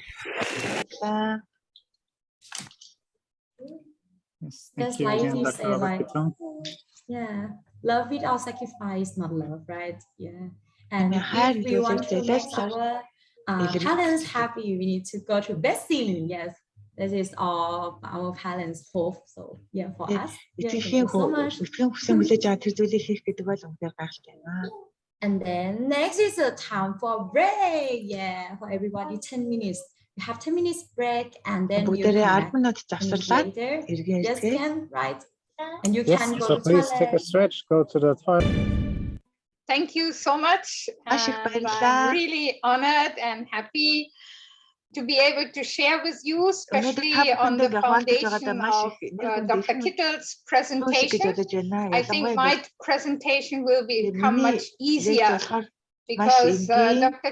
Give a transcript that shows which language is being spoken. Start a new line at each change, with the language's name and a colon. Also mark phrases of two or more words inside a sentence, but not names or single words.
English: Because like you say, like, yeah, love without sacrifice, not love, right? Yeah. And if we want to make our talents happy, we need to go to best ceiling. Yes, This is all our parents' hope. So yeah, for us. Yeah, thank
Mongolian: Эцгийн
English: you so much.
Mongolian: эцгийн хүсэн хүлээж байгаа тэр зүйлийг хийх гэдэг бол үнээр гайхалтай байна.
English: And then next is a time for break. Yeah, for everybody 10 minutes. You have 10 minutes break and then you
Mongolian: Бүгдээрээ
English: come
Mongolian: 10 minут
English: back
Mongolian: завсарлаад
English: later.
Mongolian: эргэн
English: Yes,
Mongolian: ирдэг.
English: can right. And you Yes, can go so to please take a toilet. stretch, go to the toilet. Thank you so much.
Mongolian: Маш их
English: And
Mongolian: баярлалаа.
English: I'm really honored and happy to be able to share with you, especially on the foundation of Dr. Kittle's presentation. I think my presentation will become much easier because Dr.